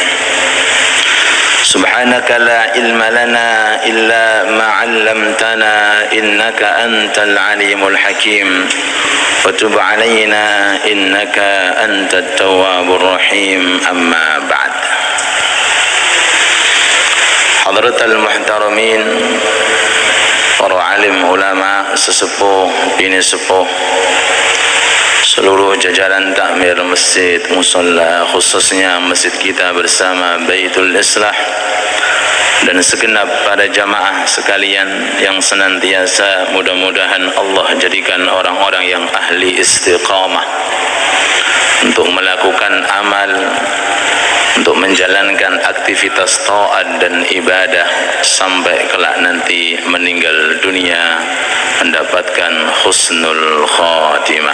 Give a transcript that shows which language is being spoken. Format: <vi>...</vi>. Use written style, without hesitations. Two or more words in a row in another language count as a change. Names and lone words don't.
<ar>سبحانك لا علم لنا إلا ما علمتنا إنك أنت العليم الحكيم، وتب علينا إنك أنت التواب الرحيم. أما بعد. حضرة المحترمين,</ar> <id>para alim ulama, sesepuh bini sepuh, seluruh jajaran takmir masjid musalla, khususnya masjid kita bersama Baitul Islah, dan segenap para jamaah sekalian yang senantiasa mudah-mudahan Allah jadikan orang-orang yang ahli istiqamah untuk melakukan amal, untuk menjalankan aktivitas taat dan ibadah sampai kelak nanti meninggal dunia mendapatkan</id> <ar>حسن الخاتمة.</ar>